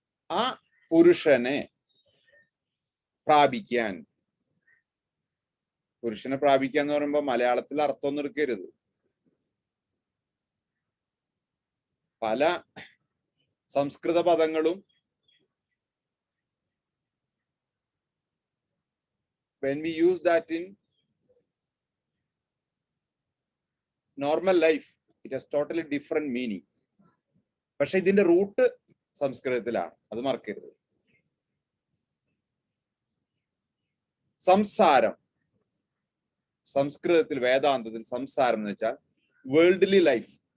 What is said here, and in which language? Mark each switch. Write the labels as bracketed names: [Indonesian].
[Malayalam] ആ പുരുഷനെ പ്രാപിക്കാൻ എന്ന് പറയുമ്പോൾ മലയാളത്തിൽ അർത്ഥമൊന്നും എടുക്കരുത്. പല സംസ്കൃത പദങ്ങളും [English] when we use that in normal life, it has totally different meaning. [Malayalam] പക്ഷെ ഇതിന്റെ റൂട്ട് സംസ്കൃതത്തിലാണ്, അത് മറക്കരുത്. സംസാരം, സംസ്കൃതത്തിൽ വേദാന്തത്തിൽ സംസാരം എന്ന് വെച്ചാൽ വേൾഡ്ലി ലൈഫ്.